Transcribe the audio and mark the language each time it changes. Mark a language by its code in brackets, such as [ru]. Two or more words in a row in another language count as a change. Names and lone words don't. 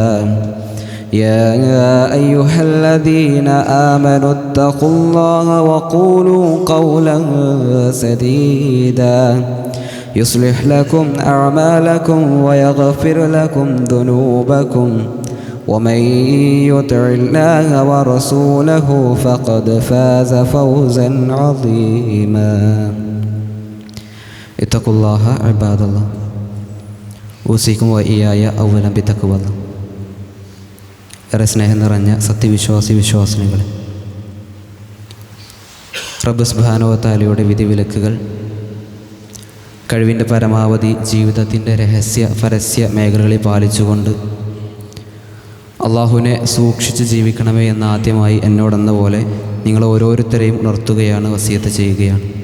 [ar] يا أيها الذين آمنوا اتقوا الله وقولوا قولا سديدا يصلح لكم أعمالكم ويغفر لكم ذنوبكم ومن يطع الله ورسوله فقد فاز فوزا عظيما. اتقوا الله عباد الله أوصيكم وإياي أولا بتقوى الله. [ml] ഏറെ സ്നേഹം നിറഞ്ഞ വിശ്വാസിനികളെ, [ar] ربّ سبحانه وتعالى [ml] വിധിവിലക്കുകൾ കഴിവിൻ്റെ പരമാവധി ജീവിതത്തിൻ്റെ രഹസ്യ പരസ്യ മേഖലകളിൽ പാലിച്ചുകൊണ്ട് അള്ളാഹുവിനെ സൂക്ഷിച്ച് ജീവിക്കണമേ എന്ന് ആദ്യമായി എന്നോടെന്ന പോലെ നിങ്ങൾ ഓരോരുത്തരെയും ഉണർത്തുകയാണ്, വസിയത്ത് ചെയ്യുകയാണ്.